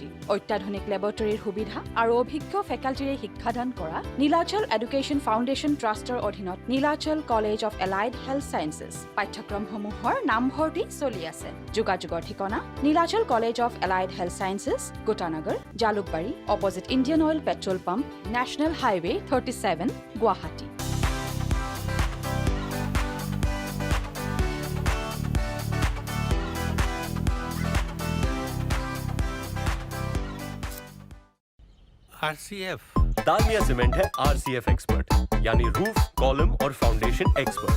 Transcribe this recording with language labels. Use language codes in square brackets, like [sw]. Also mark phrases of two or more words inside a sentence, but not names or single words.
[as] অত্যাধুনিক লেবৰেটৰীৰ সুবিধা আৰু অভিজ্ঞ ফেকাল্টিৰে শিক্ষাদান কৰা নীলাচল এডুকেশ্যন ফাউণ্ডেশ্যন ট্ৰাষ্টৰ অধীনত নীলাচল কলেজ অফ এলাইড হেল্থ ছায়েন্সেছ পাঠ্যক্ৰমসমূহৰ নামভৰ্তি চলি আছে। যোগাযোগৰ ঠিকনা: নীলাচল কলেজ অফ এলাইড হেল্থ ছায়েন্সেছ, গোটানগৰ, জালুকবাৰী, অপজিট ইণ্ডিয়ান অইল [en] petrol pump, national highway [as] 37, গুৱাহাটী। [hi] RCF दालमिया सीमेंट है RCF एक्सपर्ट, यानी [en] roof, column [hi] और [en] foundation expert.